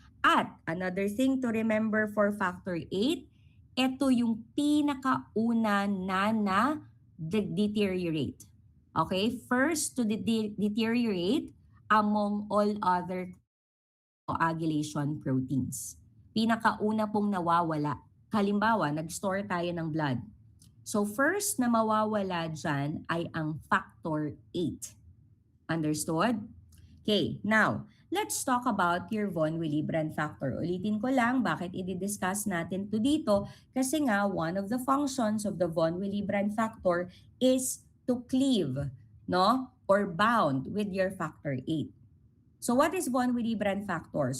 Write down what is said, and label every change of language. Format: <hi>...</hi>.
<en>At another thing to remember for factor 8,</en> <tl>ito yung pinakauna na</tl> <en>deteriorate. Okay? First to deteriorate among all other coagulation proteins.</en> <tl>Pinakauna pong nawawala. Halimbawa, nag-store tayo ng blood. So first na mawawala dyan ay ang factor 8.</tl> <en>Understood? Okay, now, let's talk about your von Willebrand factor.</en> <tl>Ulitin ko lang bakit i-discuss natin to dito kasi nga</tl> <en>one of the functions of the von Willebrand factor is to cleave, no? Or bound with your factor 8. So what is von Willebrand factor?</en>